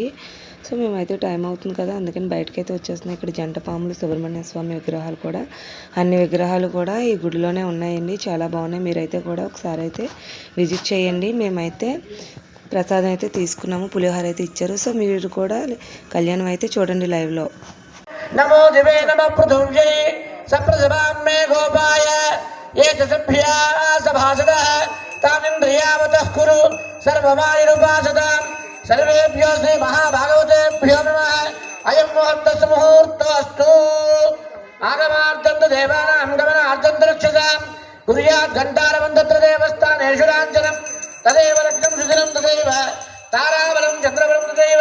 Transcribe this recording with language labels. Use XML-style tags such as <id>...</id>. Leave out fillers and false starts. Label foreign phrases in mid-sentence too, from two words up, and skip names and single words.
<te>సో మేమైతే టైం అవుతుంది కదా, అందుకని బయటకైతే వచ్చేస్తున్నాం. ఇక్కడ జంట పాములు, సుబ్రహ్మణ్య స్వామి విగ్రహాలు కూడా, అన్ని విగ్రహాలు కూడా ఈ గుడిలోనే ఉన్నాయండి. చాలా బాగున్నాయి. మీరైతే కూడా ఒకసారి అయితే విజిట్ చేయండి. మేమైతే ప్రసాదం అయితే తీసుకున్నాము, పులిహోర అయితే ఇచ్చారు. సో మీరు కూడా కళ్యాణం అయితే చూడండి లైవ్లో.</te> <sa>नमो दिवे नमः पृथुव्यै सप्रसभां मे गोपाय ये च सभ्या सभासदः तामिन्द्रियावतः कुरु सर्वमायुरुपासतां सर्वेभ्यो श्री महाभागवतेभ्यो नमः अयं मुहूर्तस्य मुहूर्तोऽस्तु आगमार्थं देवानां गमनार्थं रक्षसां कुर्यात् घण्टारवन्दत्र देवस्थानेषु लाञ्छनं तदेव रत्नं सुदिनं तदेव ताराबलं चन्द्रबलं तदेव</sa>